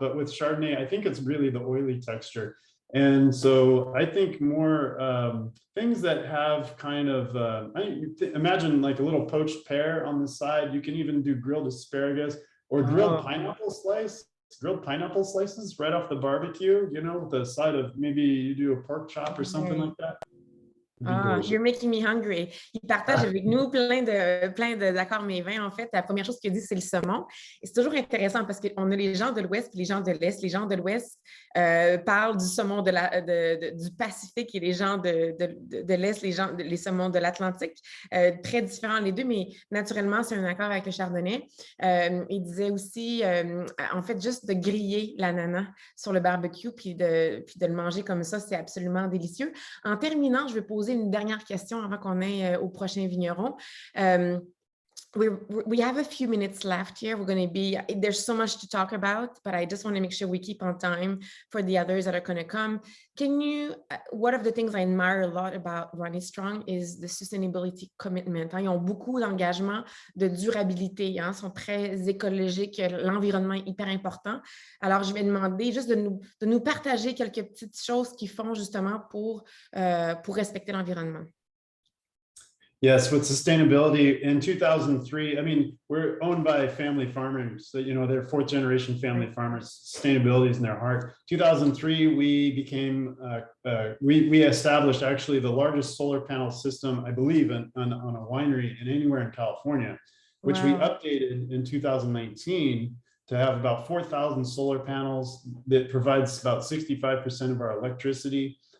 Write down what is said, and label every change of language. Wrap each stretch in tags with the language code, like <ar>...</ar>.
<en>But with Chardonnay, I think it's really the oily texture. And so I think more things that have kind of, imagine like a little poached pear on the side. You can even do grilled asparagus or grilled pineapple slices right off the barbecue, with the side of maybe you do a pork chop or something like that. You're making me hungry.</en> <fr>Il partage avec nous plein d'accords mes vins. En fait, la première chose qu'il dit, c'est le saumon. Et c'est toujours intéressant parce qu'on a les gens de l'Ouest et les gens de l'Est. Les gens de l'Ouest parlent du saumon du Pacifique et les gens de l'Est, les saumons de l'Atlantique. Très différents les deux, mais naturellement, c'est un accord avec le chardonnay. Il disait aussi, en fait, juste de griller l'ananas sur le barbecue puis de le manger comme ça, c'est absolument délicieux. En terminant, je vais poser une dernière question avant qu'on aille au prochain vigneron.</fr> <en>we have a few minutes left here. We're going to be, there's so much to talk about, but I just want to make sure we keep on time for the others that are going to come. Can you, one of the things I admire a lot about Running Strong is the sustainability commitment.</en> <fr>Ils ont beaucoup d'engagement, de durabilité. Ils sont très écologiques. L'environnement est hyper important. Alors, je vais demander juste de nous partager quelques petites choses qu'ils font justement pour respecter l'environnement.</fr> <en>Yes, with sustainability in 2003, I mean, we're owned by family farmers. So, they're fourth generation family farmers. Sustainability is in their heart. 2003, we became, we established actually the largest solar panel system, I believe, on a winery and anywhere in California, which we updated in 2019 to have about 4,000 solar panels that provides about 65% of our electricity.</en>